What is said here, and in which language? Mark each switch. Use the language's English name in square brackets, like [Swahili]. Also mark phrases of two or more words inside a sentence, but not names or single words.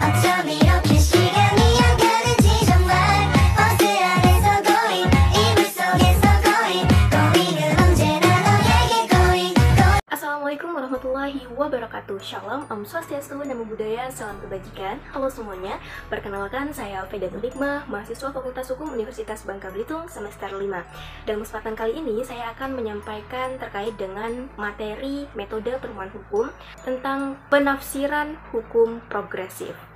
[Korean] 점점 이렇게 시간이 약간은 정말 버스 안에서 going 이불 속에서 going 은 언제나 너에게 going. [Arabic] السلام عليكم ورحمة الله وبركاته. [Indonesian] Shalom, [Balinese] Om Swastiastu, [Pali] Namo Buddhaya, [Indonesian] salam kebajikan. Halo semuanya, perkenalkan saya Vedatul Hikmah, mahasiswa Fakultas Hukum Universitas Bangka Belitung semester 5. Dalam kesempatan kali ini saya akan menyampaikan terkait dengan materi metode perumahan hukum tentang penafsiran hukum progresif.